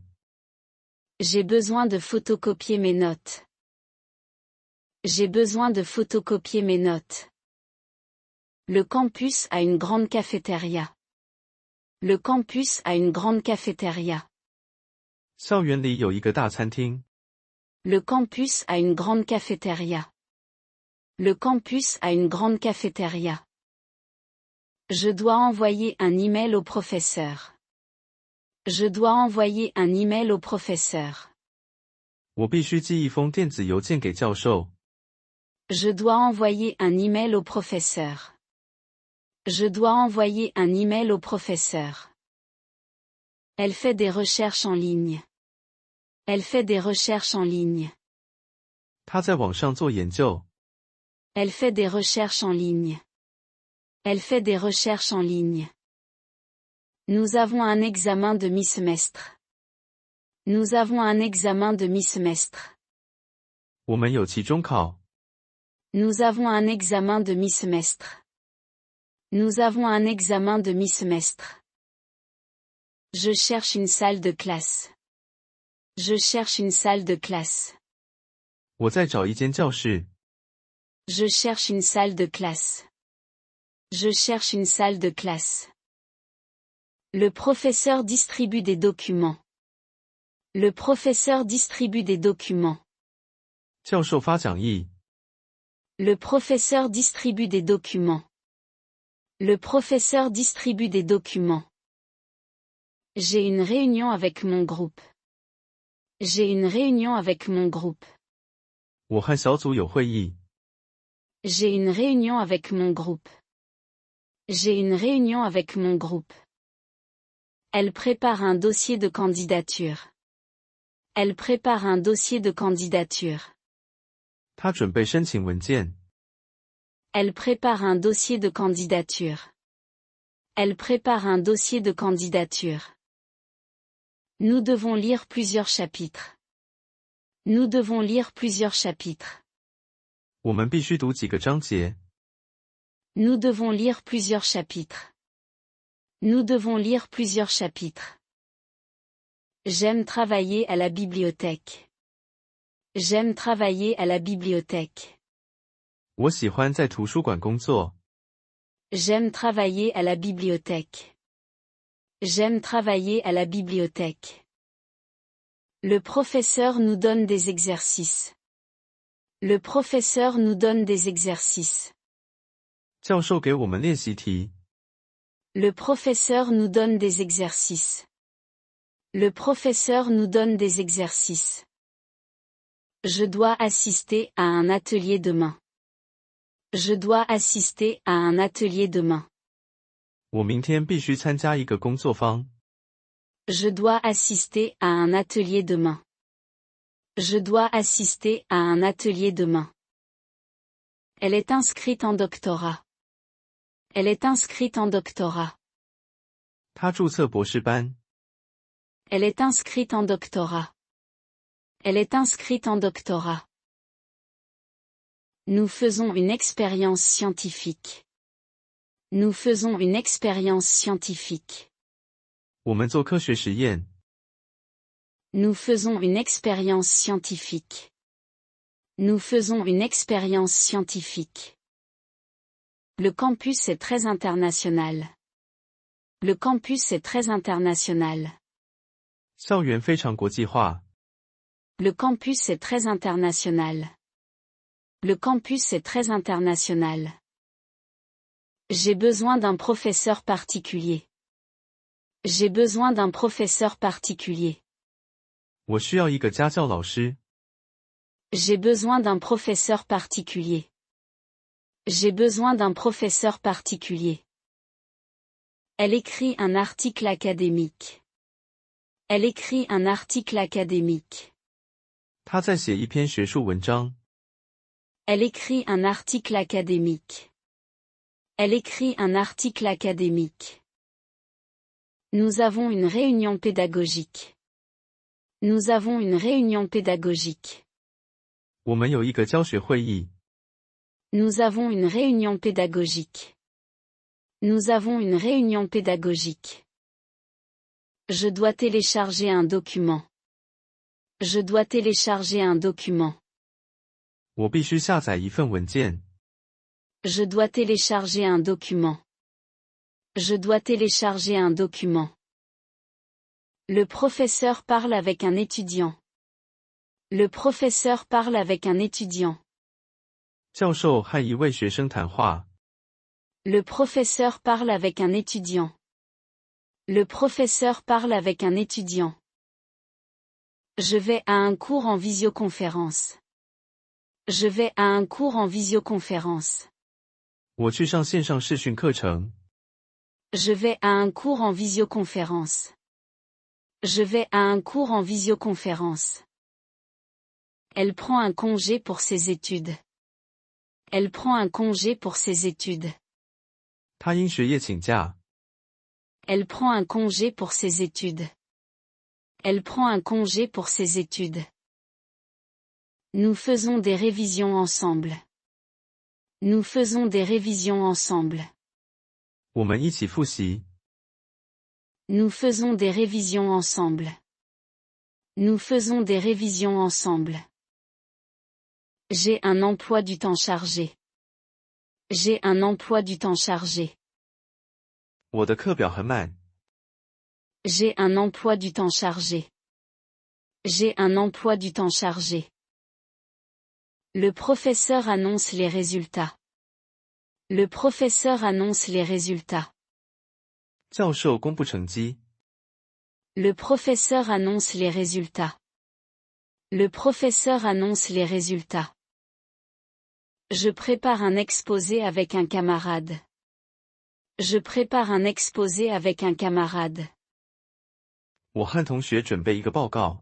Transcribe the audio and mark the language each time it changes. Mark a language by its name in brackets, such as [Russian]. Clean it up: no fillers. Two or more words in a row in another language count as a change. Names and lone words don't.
[French] J'ai besoin de photocopier mes notes. J'ai besoin de photocopier mes notes. Le campus a une grande cafétéria. Le campus a une grande cafétéria. [Chinese] 校园里有一个大餐厅。 [French] Le campus a une grande cafétéria. Le campus a une grande cafétéria. Je dois envoyer un email au professeur. Je dois envoyer un email au professeur. [Chinese] 我必须寄一封电子邮件给教授。 [French] Je dois envoyer un email au professeur. Je dois envoyer un email au professeur. Elle fait des recherches en ligne. Elle fait des recherches en ligne. [Chinese] 他在网上做研究。 [French] Elle fait des recherches en ligne. Elle fait des recherches en ligne. Nous avons un examen de mi-semestre. Nous avons un examen de mi-semestre. [Chinese] 我们有期中考。 [French] Nous avons un examen de mi-semestre. Nous avons un examen de mi-semestre. Je cherche une salle de classe. Je cherche une salle de classe. [Chinese] 我在找一间教室。 [French] Je cherche une salle de classe. Je cherche une salle de classe. Le professeur distribue des documents. Le professeur distribue des documents. [Chinese] 教授发讲义。 [French] Le professeur distribue des documents. Le professeur distribue des documents. J'ai une réunion avec mon groupe. J'ai une réunion avec mon groupe. [Chinese] 我和小组有会议。 [French] J'ai une réunion avec mon groupe. J'ai une réunion avec mon groupe. Elle prépare un dossier de candidature. Elle prépare un dossier de candidature. [Chinese] 他准备申请文件。 [French] Elle prépare un dossier de candidature. Elle prépare un dossier de candidature. Nous devons lire plusieurs chapitres. Nous devons lire plusieurs chapitres. [Chinese] 我们必须读几个章节。 [French] Nous devons lire plusieurs chapitres. Nous devons lire plusieurs chapitres. J'aime travailler à la bibliothèque. J'aime travailler à la bibliothèque. [Chinese] 我喜欢在图书馆工作。 [French] J'aime travailler à la bibliothèque. J'aime travailler à la bibliothèque. Le professeur nous donne des exercices. Le professeur nous donne des exercices. [Chinese] 教授给我们练习题。 [French] Le professeur nous donne des exercices. Le professeur nous donne des exercices. Je dois assister à un atelier demain. Je dois assister à un atelier demain. [Chinese] 我明天必须参加一个工作坊。 [French] Je dois assister à un atelier demain. Je dois assister à un atelier demain. Elle est inscrite en doctorat. Elle est inscrite en doctorat. [Chinese] 他注册博士班。 [French] Elle est inscrite en doctorat. Elle est inscrite en doctorat. Nous faisons une expérience scientifique. Nous faisons une expérience scientifique. [Chinese] 我们做科学实验。 [French] Nous faisons une expérience scientifique. Nous faisons une expérience scientifique. Le campus est très international. Le campus est très international. [Chinese] 校园非常国际化。 [French] Le campus est très international. Le campus est très international. J'ai besoin d'un professeur particulier. J'ai besoin d'un professeur particulier. [Chinese] 我需要一个家教老师。 [French] J'ai besoin d'un professeur particulier. J'ai besoin d'un professeur particulier. Elle écrit un article académique. Elle écrit un article académique. [Chinese] 他在写一篇学术文章。 [French] Elle écrit un article académique. Elle écrit un article académique. Nous avons une réunion pédagogique. Nous avons une réunion pédagogique. [Chinese] 我们有一个教学会议。 [French] Nous avons une réunion pédagogique. Nous avons une réunion pédagogique. Je dois télécharger un document. Je dois télécharger un document. [Chinese] 我必须下载一份文件。 [French] Je dois télécharger un document. Je dois télécharger un document. Le professeur parle avec un étudiant. Le professeur parle avec un étudiant. [Chinese] 教授和一位学生谈话。 [French] Le professeur parle avec un étudiant. Le professeur parle avec un étudiant. Je vais à un cours en visioconférence. Je vais à un cours en visioconférence. [Chinese] 我去上线上视讯课程。 [French] Je vais à un cours en visioconférence. Je vais à un cours en visioconférence. Elle prend un congé pour ses études. Elle prend un congé pour ses études. [Chinese] 他因学业请假。 [French] Elle prend un congé pour ses études. Elle prend un congé pour ses études. Nous faisons des révisions ensemble. Nous faisons des révisions ensemble. [Chinese] 我们一起复习。 [French] Nous faisons des révisions ensemble. Nous faisons des révisions ensemble. J'ai un emploi du temps chargé. J'ai un emploi du temps chargé. [Chinese] 我的课表很满。 [French] J'ai un emploi du temps chargé. J'ai un emploi du temps chargé. Le professeur annonce les résultats. Le professeur annonce les résultats. [Chinese] 教授公布成绩。 [French] Le professeur annonce les résultats. Le professeur annonce les résultats. Je prépare un exposé avec un camarade. Je prépare un exposé avec un camarade. [Chinese] 我和同学准备一个报告。